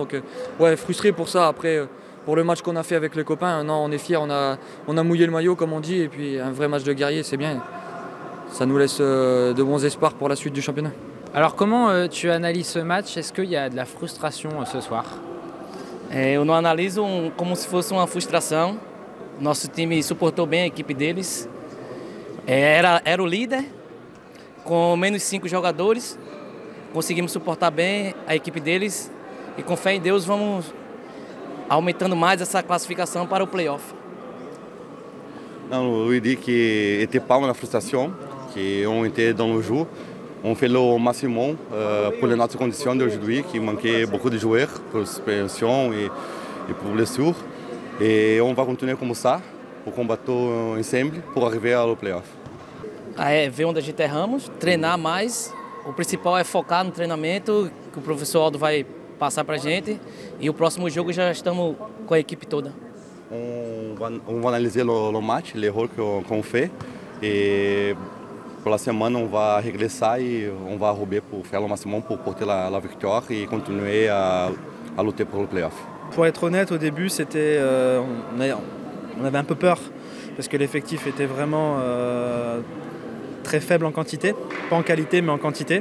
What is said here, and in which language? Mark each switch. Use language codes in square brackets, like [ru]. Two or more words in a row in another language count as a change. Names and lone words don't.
[fr] Donc ouais, frustré pour ça. Après, pour le match qu'on a fait avec les copains, non, on est fiers, on a mouillé le maillot comme on dit et puis un vrai match de guerrier, c'est bien. Ça nous laisse de bons espoirs pour la suite du championnat. Alors comment tu analyses ce match? Est-ce qu'il y a de la frustration ce soir? [pt] Eu não analiso como se fosse uma frustração. Nosso time suportou bem a equipe deles. Era o líder, com menos 5 jogadores. Conseguimos suportar bem a equipe deles e com fé em Deus vamos aumentando mais essa classificação para o play-off. [fr] Non, lui dit qu'il n'était pas dans la frustration, qu'on était dans le jeu. On fait le maximum pour les notre conditions d'aujourd'hui, qui manquait beaucoup de joueurs pour suspension et pour blessures. Et on va continuer comme ça, pour combattre ensemble, pour arriver ao playoff. [pt] Ver onde a gente erramos, treinar mais. O principal é focar no treinamento, que o professor Aldo vai passar para a gente. E o próximo jogo já estamos com a equipe toda. [fr] On va analyser le match, l'erreur qu'on fait. Et pour la semaine, on va regressar et on va rouber pour faire le maximum pour porter la victoire et continuer à lutter pour le playoff. Pour être honnête, au début, c'était, on avait un peu peur parce que l'effectif était vraiment très faible en quantité, pas en qualité mais en quantité.